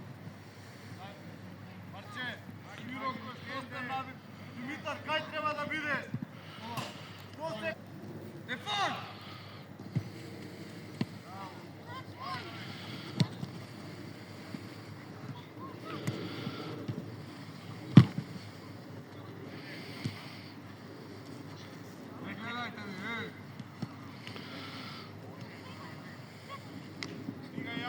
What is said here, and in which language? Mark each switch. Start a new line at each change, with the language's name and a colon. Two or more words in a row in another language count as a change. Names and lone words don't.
Macedonian: Марче, Юроко, што сте нави? Димитар, кај треба да биде? Што се? Stefan! Ne gledajte mi, ej! Стига Јан.